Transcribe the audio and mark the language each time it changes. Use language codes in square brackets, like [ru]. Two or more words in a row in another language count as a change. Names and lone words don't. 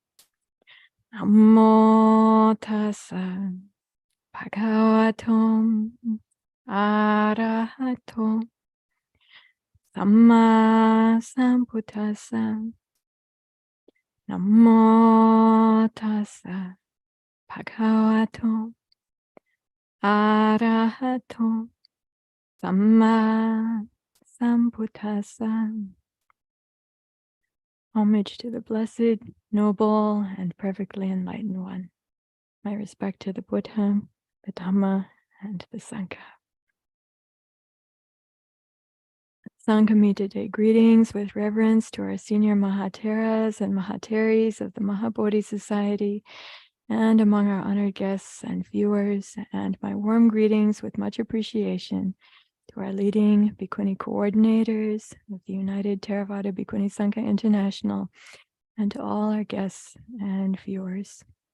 [pi] Namo tassa bhagavato arahato samma sambuddhassa. Namo tassa bhagavato arahato samma sambuddhassa. [en] Homage to the blessed, noble, and perfectly enlightened one. My respect to the Buddha, the Dhamma, and the Sangha. Sanghamitta Day greetings with reverence to our senior Mahatheras and Mahatheris of the Maha Bodhi Society, and among our honored guests and viewers, and my warm greetings with much appreciation to our leading Bhikkhuni coordinators of the United Theravada Bhikkhuni Sangha International, and to all our guests and viewers.